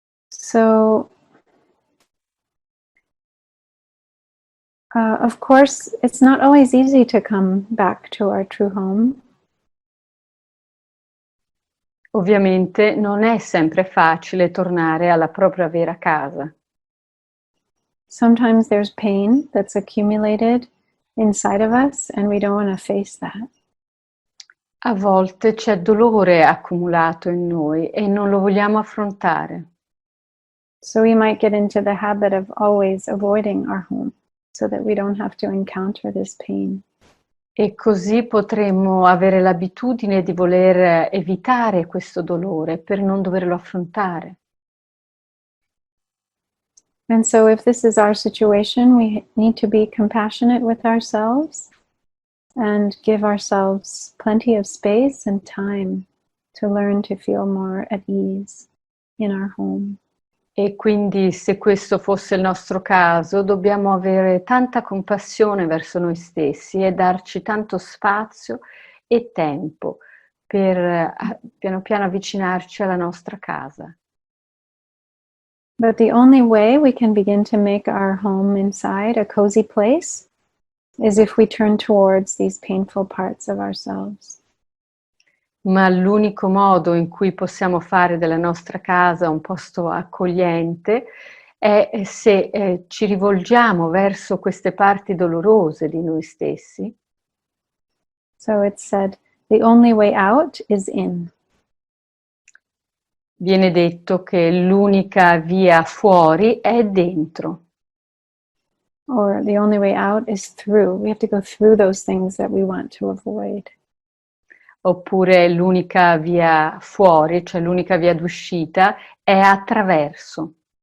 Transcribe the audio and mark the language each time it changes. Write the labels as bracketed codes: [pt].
[en] So, of course, it's not always easy to come back to our true home. [it] Ovviamente non è sempre facile tornare alla propria vera casa. [en] Sometimes there's pain that's accumulated inside of us and we don't want to face that. [it] A volte c'è dolore accumulato in noi e non lo vogliamo affrontare. [en] So we might get into the habit of always avoiding our home so that we don't have to encounter this pain. [it] E così potremmo avere l'abitudine di voler evitare questo dolore per non doverlo affrontare. [en] And so if this is our situation, we need to be compassionate with ourselves and give ourselves plenty of space and time to learn to feel more at ease in our home. [it] E quindi se questo fosse il nostro caso, dobbiamo avere tanta compassione verso noi stessi e darci tanto spazio e tempo per piano piano avvicinarci alla nostra casa. [en] But the only way we can begin to make our home inside a cozy place is if we turn towards these painful parts of ourselves. [it] Ma l'unico modo in cui possiamo fare della nostra casa un posto accogliente è se ci rivolgiamo verso queste parti dolorose di noi stessi. [en] So it's said, the only way out is in. [it] Viene detto che l'unica via fuori è dentro. [en] Or the only way out is through. We have to go through those things that we want to avoid. [it] Oppure l'unica via fuori, cioè l'unica via d'uscita, è attraverso.